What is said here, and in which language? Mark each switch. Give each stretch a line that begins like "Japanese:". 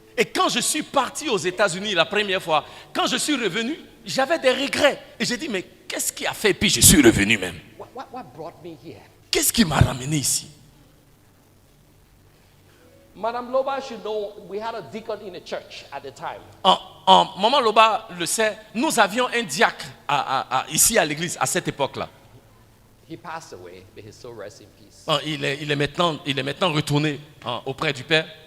French: Et quand je suis parti aux États-Unis la première fois, quand je suis revenu, j'avais des regrets. Et j'ai dit, mais qu'est-ce qui a fait? Et puis je suis revenu même.
English: What brought me here?
French: Qu'est-ce qui m'a ramené ici?
English: Madame Loba should know we had a deacon in the church at the time.
French: Maman Loba le sait, nous avions un diacre ici à l'église à cette époque-là.
English: He passed away, but his soul rests in peace.
French: Il est maintenant retourné auprès du Père.